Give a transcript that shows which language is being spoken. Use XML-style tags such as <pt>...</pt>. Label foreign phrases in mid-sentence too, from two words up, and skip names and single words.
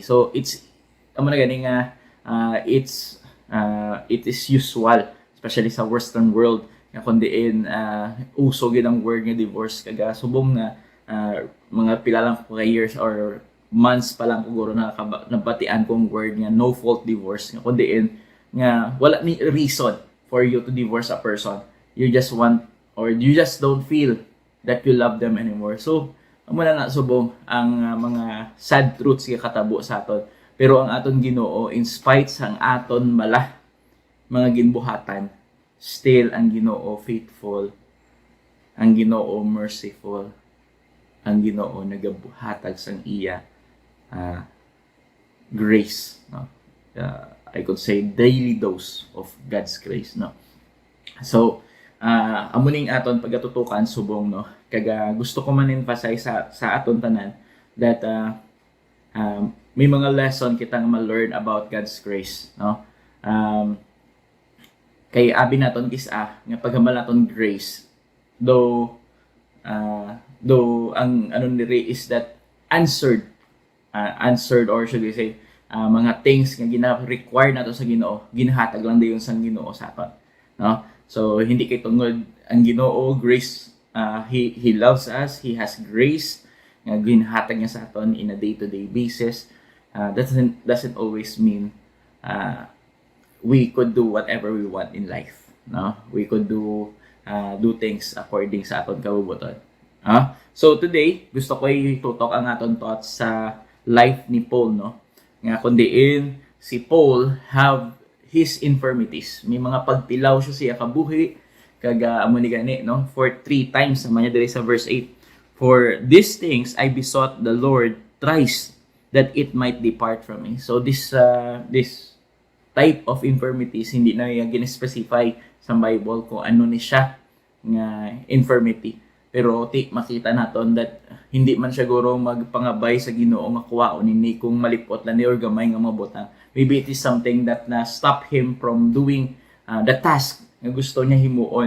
<hil>So it's amo na gani nga</hil> <en>it is usual,</en> <hil>especially sa</hil> <en>western world,</en> <hil>nga kundiin uso gid ang word nga divorce, subong na mga pila lang po</hil> <en>years or months</en> <hil>pa lang siguro nabatian kong word nga</hil> <en>no fault divorce,</en> <hil>nga kundiin nga wala ni reason</hil> <en>for you to divorce a person. You just want, or you just don't feel that you love them anymore.</en> <hil>So amo na subong ang mga</hil> <en>sad truths</en> <hil>nga katabo sa aton. Pero ang aton Ginoo,</hil> <en>in spite</en> <hil>sang aton mga ginbuhatan, still ang Ginoo faithful, ang Ginoo merciful, ang Ginoo nagabuhatag sang iya grace, no?</hil> <en>I could say daily dose of God's grace, no.</en> <hil>So amuning aton pagatutukan subong, no, gusto ko man emphasize sa aton tanan that may mga lesson kita nga ma-learn</hil> <en>about God's grace,</en> <hil>no. Kay abi naton kisa nga paghamal naton grace, though ang ano nire</hil> <en>is that answered or should we say</en> <hil>mga things nga gina-require nato sa Ginoo, ginahatag lang dayon sang Ginoo sa aton, no. So hindi kay tungod ang Ginoo grace,</hil> <en>he loves us, he has grace</en> <hil>nga ginahatag niya sa aton</hil> <en>in a day-to-day basis. doesn't always mean we could do whatever we want in life, no? We could do things according</en> <hil>sa aton kabubuton. So today gusto ko itutok ang aton thoughts sa life ni Paul, no? Nga kundiin si Paul</hil> <en>have his infirmities.</en> <hil>May mga pagtilaw siya kabuhi kaga amo ni gani, no?</hil> <en>For 3 times</en> <hil>naman niya diri sa verse 8.</hil> <en>For these things I besought the Lord thrice that it might depart from me.</en> <hil>So</hil> <en>this type of infirmities</en> <hil>hindi na gin-specify sa Bible kung ano ni siya nga infirmity. Pero makita naton that hindi man siya guro magpangabay sa Ginoo nga kuwaon ni kung malipot lang ni or gamay nga mabutang.</hil> <en>Maybe it is something that na stop him from doing the task</en> <hil>nga gusto niya himuon.</hil>